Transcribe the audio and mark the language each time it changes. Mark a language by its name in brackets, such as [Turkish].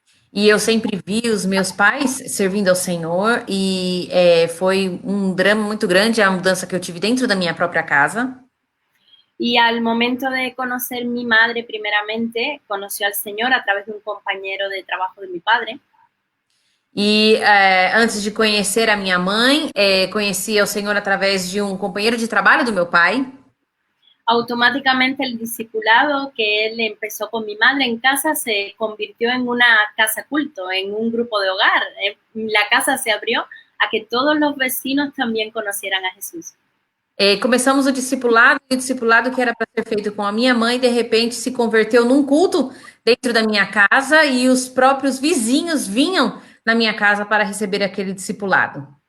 [Portuguese] E eu sempre vi os meus pais servindo ao Senhor e foi um drama muito grande a mudança que eu tive dentro da minha própria casa. [Spanish] Y al momento de conocer mi madre, primeramente, conoció al Señor a través de un compañero de trabajo de mi padre. [Portuguese] E antes de conhecer a minha mãe, conheci o Senhor através de um companheiro de trabalho do meu pai. [Spanish] Automáticamente el discipulado que él empezó con mi madre en casa se convirtió en una casa culto, en un grupo de hogar. La casa se abrió a que todos los vecinos también conocieran a Jesús. [Portuguese] Começamos o discipulado, e o discipulado que era para ser feito com a minha mãe, de repente se converteu num culto dentro da minha casa e os próprios vizinhos vinham na minha casa para receber aquele discipulado.